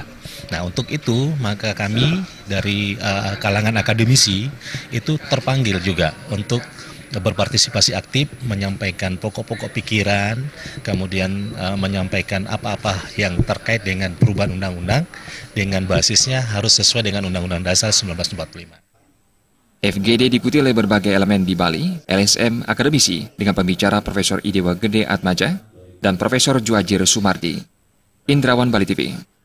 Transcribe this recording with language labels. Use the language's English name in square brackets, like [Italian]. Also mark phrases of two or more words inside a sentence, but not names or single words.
[Indonesian] Nah, untuk itu maka kami dari kalangan akademisi itu terpanggil juga untuk berpartisipasi aktif, menyampaikan pokok-pokok pikiran, kemudian menyampaikan apa-apa yang terkait dengan perubahan undang-undang dengan basisnya harus sesuai dengan Undang-Undang Dasar 1945. FGD diikuti oleh berbagai elemen di Bali, LSM, akademisi, dengan pembicara Profesor Idewa Gede Atmaja dan Profesor Djuajir Sumardi. Indrawan, Bali TV.